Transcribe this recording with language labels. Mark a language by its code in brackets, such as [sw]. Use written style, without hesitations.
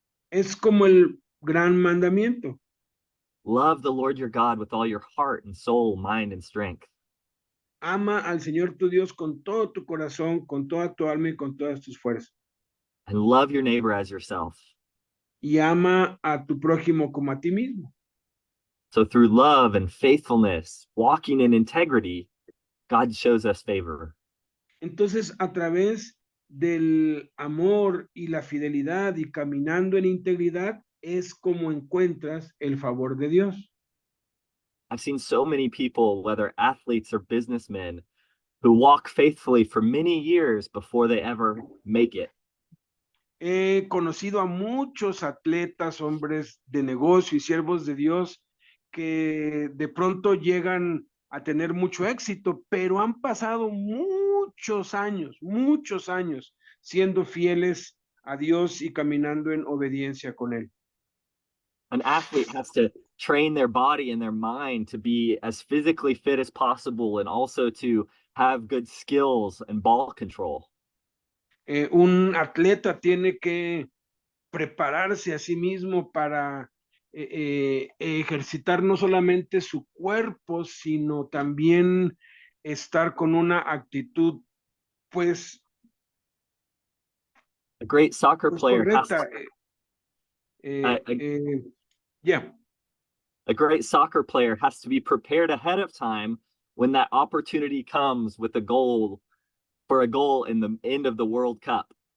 [es] Es como el gran mandamiento. [en] Love the Lord your God with all your heart and soul, mind, and strength. [es] Ama al Señor tu Dios con todo tu corazón, con toda tu alma y con todas tus fuerzas. [en] And love your neighbor as yourself. [es] Y ama a tu prójimo como a ti mismo. [en] So through love and faithfulness, walking in integrity, God shows us favor. [es] Entonces, a través del amor y la fidelidad y caminando en integridad, es como encuentras el favor de Dios. [en] I've seen so many people, whether athletes or businessmen, who walk faithfully for many years before they ever make it. [es] He conocido a muchos atletas, hombres de negocio y siervos de Dios que de pronto llegan a tener mucho éxito, pero han pasado muchos años siendo fieles a Dios y caminando en obediencia con Él. [en] An athlete has to train their body and their mind to be as physically fit as possible and also to have good skills and ball control. [es] Un atleta tiene que prepararse a sí mismo para ejercitar no solamente su cuerpo, sino también estar con una actitud, pues, [en] A great soccer player has [es] correcta. A, [en] Yeah. a great soccer player has to be prepared ahead of time when that opportunity comes with a goal for a goal in the end of the World Cup.